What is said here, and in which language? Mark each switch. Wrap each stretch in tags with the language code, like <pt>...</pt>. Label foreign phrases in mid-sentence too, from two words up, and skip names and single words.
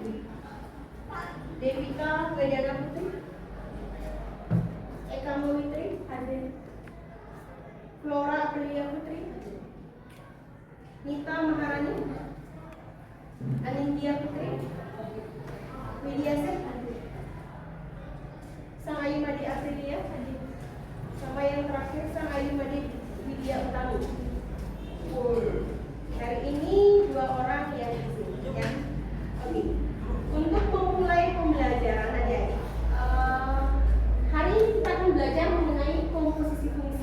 <id>Devika Wedana Putri. Eka Mawitri. Flora Aprilia Putri. Nita Maharani. Anindya Putri. Widya Seth. Sang Ayu Madi Aprilia. Sampai yang terakhir Sang Ayu Madi Widya Utami. Hari ini 2 orang yang di sini ya. Oke. Untuk memulai pembelajaran adik-adik, hari ini kita akan belajar mengenai komposisi fungsi.</id>